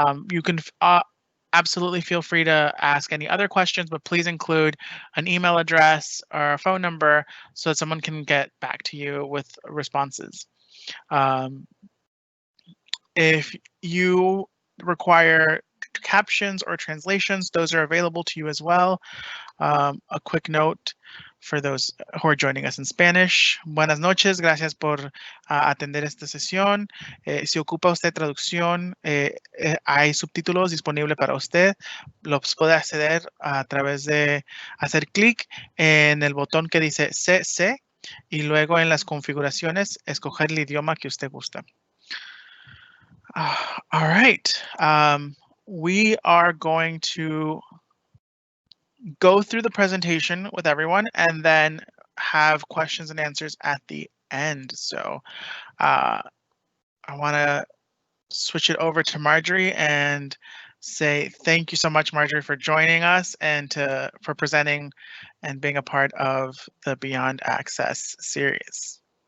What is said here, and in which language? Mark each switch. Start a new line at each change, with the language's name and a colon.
English: You can absolutely feel free to ask any other questions, but please include an email address or a phone number so that someone can get back to you with responses. If you require captions or translations, those are available to you as well. A quick note for those who are joining us in Spanish.
Spanish: Buenas noches, gracias por atender esta sesión. Si ocupa usted traducción, hay subtítulos disponibles para usted. Los puede acceder a través de hacer clic en el botón que dice CC y luego en las configuraciones escoger el idioma que usted gusta.
English: All right. We are going to go through the presentation with everyone and then have questions and answers at the end. So I want to switch it over to Marjorie and say thank you so much, Marjorie, for joining us and for presenting and being a part of the Beyond Access series.